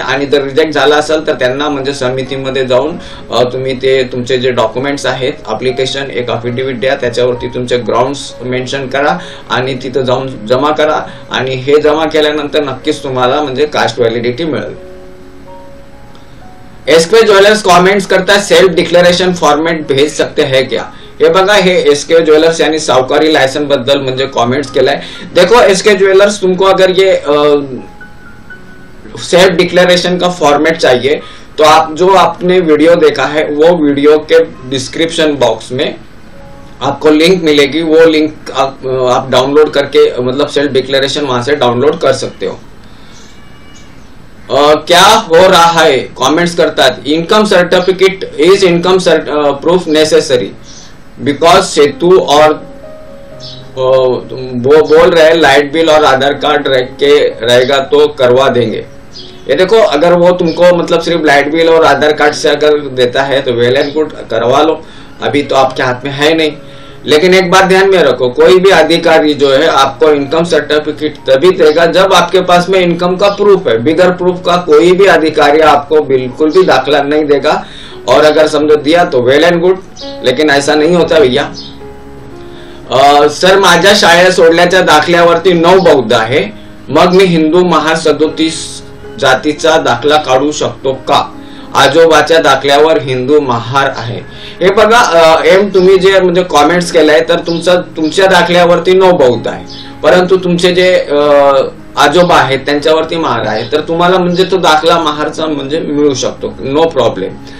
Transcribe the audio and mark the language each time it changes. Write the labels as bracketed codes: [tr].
[mr] आणि जर रिजेक्ट झाला असेल तर त्यांना म्हणजे समितीमध्ये जाऊन तुम्ही ते तुमचे जे डॉक्युमेंट्स आहेत, ऍप्लिकेशन, एक अफिडेव्हिट द्या, त्याच्यावरती तुमचे ग्राउंड्स मेन्शन करा आणि तिथं जाऊन जमा करा. आणि हे जमा केल्यानंतर नक्कीच तुम्हाला म्हणजे कास्ट व्हॅलिडिटी मिळेल. [hi] एसके ज्वेलर्स कमेंट्स करता है, सेल्फ डिक्लेरेशन फॉर्मेट भेज सकते हैं क्या? [mr] हे बघा, हे एसके ज्वेलर्स यानी सावकारी लायसन बद्दल म्हणजे कमेंट्स केलाय. [hi] देखो एसके ज्वेलर्स, तुमको अगर ये सेल्फ डिक्लेरेशन का फॉर्मेट चाहिए तो आप जो आपने वीडियो देखा है वो वीडियो के डिस्क्रिप्शन बॉक्स में आपको लिंक मिलेगी. वो लिंक आप डाउनलोड करके मतलब सेल्फ डिक्लेरेशन वहां से डाउनलोड कर सकते हो. क्या हो रहा है कमेंट्स करता है, [en] income certificate is income proof necessary because [hi] सेतु और वो बोल रहे लाइट बिल और आधार कार्ड रहेगा तो करवा देंगे. ये देखो, अगर वो तुमको मतलब सिर्फ लाइट बिल और आधार कार्ड से अगर देता है तो वेल एंड गुड, करवा लो. अभी तो आपके हाथ में है नहीं. लेकिन एक बात ध्यान में रखो, कोई भी अधिकारी जो है आपको इनकम सर्टिफिकेट तभी देगा जब आपके पास में इनकम का प्रूफ है. बिगर प्रूफ का कोई भी अधिकारी आपको बिल्कुल भी दाखला नहीं देगा. और अगर समझो दिया तो वेल एंड गुड, लेकिन ऐसा नहीं होता भैया. [mr] सर माझ्या शाळा सोडल्याच्या दाखल्यावरती 9 बौद्ध आहे, मग मी हिंदू महार 37 जातीचा दाखला काढू शकतो का? आजोबाच्या दाखल्यावर हिंदू महार आहे. हे बघा, तुम्ही जे म्हणजे कमेंट्स केलाय तर तुमच्या दाखल्यावरती 9 बौद्ध आहे, परंतु तुमचे जे आजोबा आहेत त्यांच्यावरती महार आहे, तर तुम्हाला म्हणजे तो दाखला महारचा म्हणजे मिळू शकतो, नो प्रॉब्लेम.